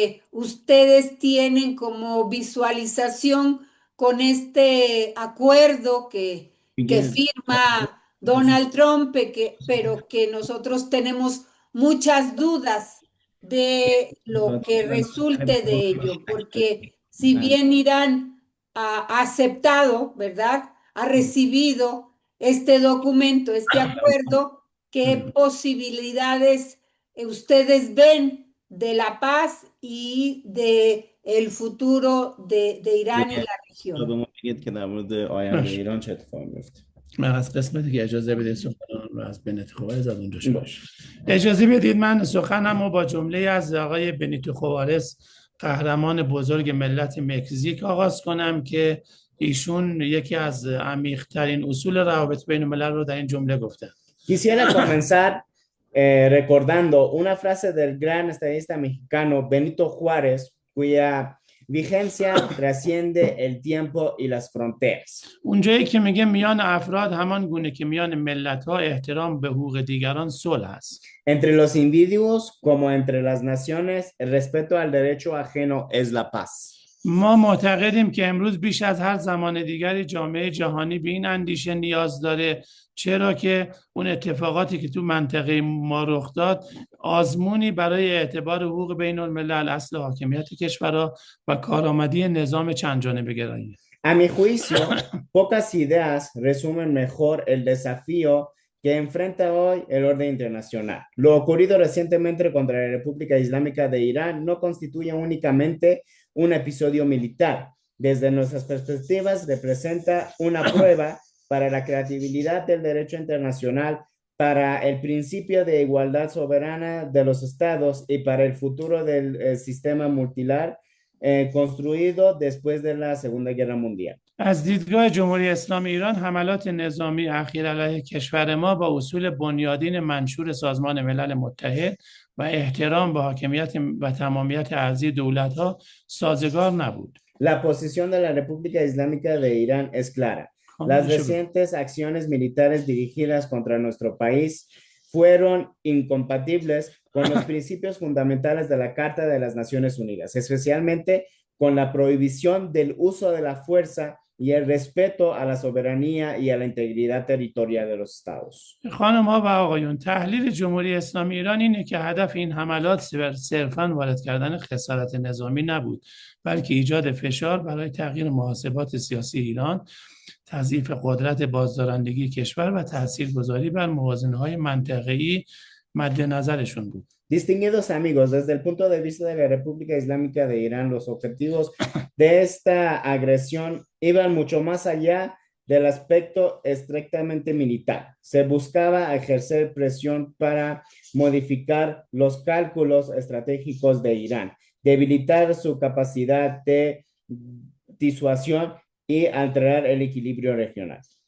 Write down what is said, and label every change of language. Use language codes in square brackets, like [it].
[es] ustedes tienen como visualización con este acuerdo que firma Donald Trump, pero que nosotros tenemos muchas dudas de lo que resulte de ello, porque si bien Irán ha aceptado, ¿verdad? Ha recibido este documento, este acuerdo, ¿qué posibilidades ustedes ven de la paz y de el futuro de Irán y la región? [fa] من از قسمتی که اجازه بدید سخنان رو از بنیتو خوارز از اونجا شروع. اجازه بدید من سخنم رو با جمله از آقای بنیتو خوارز، قهرمان بزرگ ملت مکزیک آغاز کنم که ایشون یکی از عمیق‌ترین اصول روابط بین الملل رو در این جمله گفتن. [es] Quisiera comenzar recordando una frase del gran estadista mexicano Benito Juárez, cuya vigencia trasciende el tiempo y las fronteras. [fa] اونجایی که میگه میان افراد همان گونه که میان ملت‌ها احترام به حقوق دیگران صلح است. [es] Entre los individuos como entre las naciones, el respeto al derecho ajeno es la paz. [fa] ما معتقدیم که امروز بیش از هر زمان دیگری جامعه جهانی به این اندیشه نیاز داره، چرا که اون اتفاقاتی که تو منطقه ما رخ داد آزمونی برای اعتبار حقوق بین الملل، اصل حاکمیت کشورها و کارآمدی نظام چند جانبه گرایی. [es] A mi juicio, pocas ideas resumen mejor el desafío que enfrenta hoy el orden internacional. Lo ocurrido recientemente contra la República Islámica de Irán no constituye únicamente un episodio militar. Desde nuestras perspectivas, representa una prueba para la creatividad del derecho internacional, para el principio de igualdad soberana de los estados y para el futuro del sistema multilateral construido después de la Segunda Guerra Mundial. [fa] از دیدگاه جمهوری اسلامی ایران، حملات نظامی اخیر علیه کشور ما با اصول بنیادین منشور سازمان ملل متحد و احترام به حاکمیت و تمامیت ارضی دولت‌ها سازگار نبود. [es] La posición de la República Islámica de Irán es clara. Las recientes acciones militares dirigidas contra nuestro país fueron incompatibles con los principios fundamentales de la Carta de las Naciones Unidas, especialmente con la prohibición del uso de la fuerza y el respeto a la soberanía y a la integridad territorial de los estados. [fa] خانم ها و آقایون، تحلیل جمهوری اسلامی ایران اینه که هدف این حملات صرفاً وارد کردن خسارت نظامی نبود، بلکه ایجاد فشار برای تغییر محاسبات سیاسی ایران، تضعیف قدرت بازدارندگی کشور و تاثیرگذاری بر موازنه‌های منطقه‌ای مد نظرشون بود. [es] Distinguidos amigos, desde el punto de vista de la República Islámica de Irán, los objetivos de esta agresión iban mucho más allá del aspecto estrictamente militar. Se buscaba ejercer presión para modificar los cálculos estratégicos de Irán, debilitar su capacidad de disuasión y alterar el equilibrio regional.